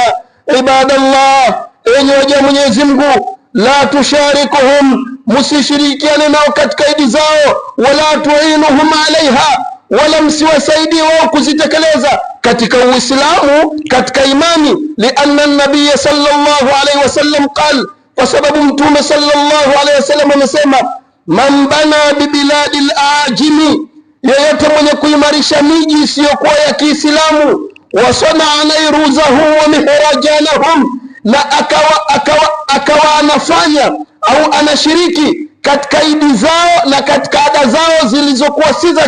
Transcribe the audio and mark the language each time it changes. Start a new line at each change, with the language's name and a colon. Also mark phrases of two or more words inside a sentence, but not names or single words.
Swahili: Ibadallah, enyi waja Mwenyezi Mungu,
Arabic: لا تشاركوهم,
Swahili: musishirikiane nao katika idi zao,
Arabic: ولا تعينوهم عليها,
Swahili: wala msiwasaidie wao kuzitekeleza katika Uislamu, katika imani.
Arabic: لأن النبي صلى الله عليه وسلم قال,
Swahili: kwa sababu Mtume
Arabic: صلى الله عليه وسلم
Swahili: amesema,
Arabic: من بنى ببلاد الأعاجم,
Swahili: yeyote mwenye kuimarisha miji isiyokuwa ya Kiislamu,
Arabic: وصنع نيروزهم ومهرجانهم,
Swahili: na akawa anafanya au anashiriki katika idi zao na katika ada zao zilizokuwa si za